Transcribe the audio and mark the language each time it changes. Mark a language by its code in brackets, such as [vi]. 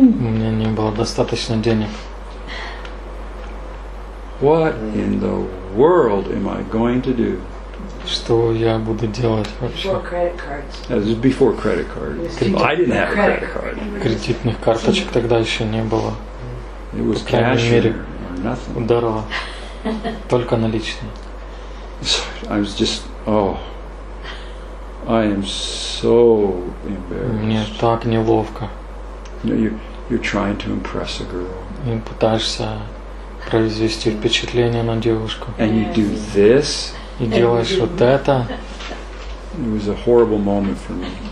[ru] У меня не было достаточно денег. [en] What in the world am I going to do? [ru] Что я буду делать вообще? [en] Before credit cards. This is before credit cards. I didn't have a credit card. [ru] Кредитных карточек тогда еще не было. [en] It was cash or nothing. [ru] Здорово. Только наличные. [en] I was just, oh. I am so embarrassed. [ru] Мне так неловко. [en] You're trying to impress a girl. [ru] И пытаешься произвести впечатление на девушку. [en] And you do this? [ru] И делаешь вот это. [en] It was a horrible moment for me.